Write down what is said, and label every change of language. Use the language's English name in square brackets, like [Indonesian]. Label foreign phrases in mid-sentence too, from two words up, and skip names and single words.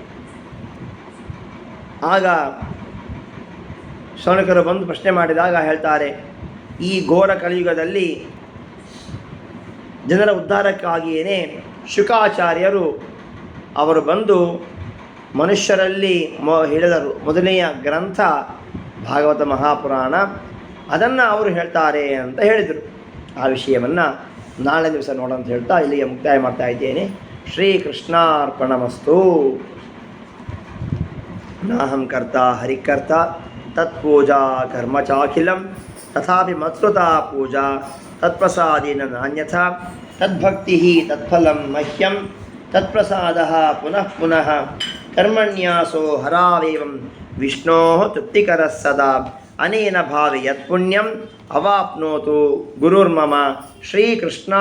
[Kannada] ಆಗ ಶೌನಕರು ಬಂದು ಪ್ರಶ್ನೆ ಮಾಡಿದಾಗ ಹೇಳ್ತಾರೆ, ಈ ಘೋರ ಕಲಿಯುಗದಲ್ಲಿ ಜನರ ಉದ್ಧಾರಕ್ಕಾಗಿಯೇ ಶುಕಾಚಾರ್ಯರು ಅವರು ಬಂದು ಮನುಷ್ಯರಲ್ಲಿ ಹೇಳಿದರು ಮೊದಲನೆಯ ಗ್ರಂಥ ಭಾಗವತ ಮಹಾಪುರಾಣ, ಅದನ್ನು ಅವರು ಹೇಳ್ತಾರೆ ಅಂತ ಹೇಳಿದರು. ಆ ವಿಷಯವನ್ನು ನಾಳೆ ದಿವಸ ನೋಡೋಂತ ಹೇಳ್ತಾ ಇಲ್ಲಿಗೆ ಮುಕ್ತಾಯ ಮಾಡ್ತಾ ಇದ್ದೇನೆ. [Sanskrit] ಶ್ರೀಕೃಷ್ಣಾರ್ಪಣಮಸ್ತು. ನಾಹಂ ಕರ್ತ ಹರಿಕರ್ತ ತತ್ಪೂಜಾ ಕರ್ಮ ಚಾಖಿಲಂ ತಥಾಪಿ ಮತ್ಸೃತಾ ಪೂಜಾ ತತ್ಪ್ರಸಾದೇನ ನಾನ್ಯಥಾ ತದ್ಭಕ್ತಿ ತತ್ಫಲಂ ಮಹ್ಯಂ ತತ್ಪ್ರಸಾದಃ ಪುನಃ ಪುನಃ ಕರ್ಮಣ್ಯಾಸೋ ಹರಾವೇವಂ ವಿಷ್ಣೋ ತೃಪ್ತಿಕರಃ ಸದಾ ಅನೇನ ಭಾವೆ ಯತ್ಪುಣ್ಯಂ ಅವಾಪ್ನೋತು ಗುರುರ್ಮಮ.